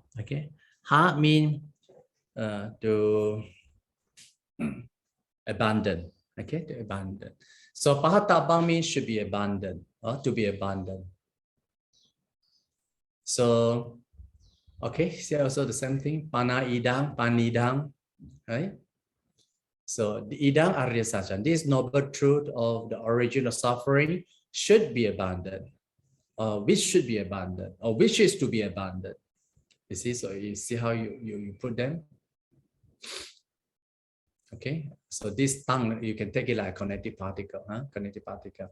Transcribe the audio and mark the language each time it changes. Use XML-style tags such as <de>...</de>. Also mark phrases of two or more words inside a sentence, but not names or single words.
<en>Okay, ha mean to abandon. Okay, to abandon. So pahatabang means should be abandoned or to be abandoned. So, okay, see also the same thing.</en> <pi>Pana idang, panidang,</pi> <en>right? So the</en> <pi>idang arya satcham,</pi> <en>this noble truth of the origin of suffering should be abandoned, which should be abandoned, or which is to be abandoned. You see, so you see how you put them. Okay, so this tongue, you can take it like a connective particle, connective particle.</en>